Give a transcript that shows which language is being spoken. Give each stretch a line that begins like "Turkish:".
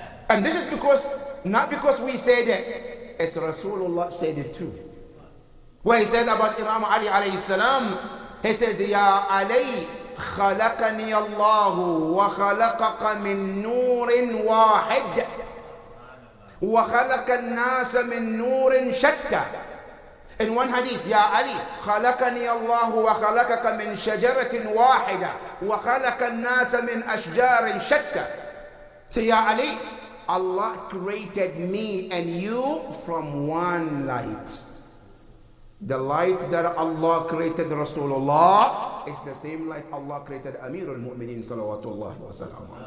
English: And this is because, not because we said it, it's Rasulullah said it too. Where he said about Imam Ali alayhi salam, he says, Ya Ali,
Arabic: خلقني الله وخلقك من نور واحد وخلق الناس من نور شتى.
English: In one hadith, Ya Ali,
Arabic: خلقني الله وخلقك من شجرة واحدة وخلق الناس من أشجار شتى.
English: Say, Ya Ali, Allah created me and you from one light. The light that Allah created Rasulullah is the same light Allah created Amir al-Mu'mineen salawatullahi wa salam.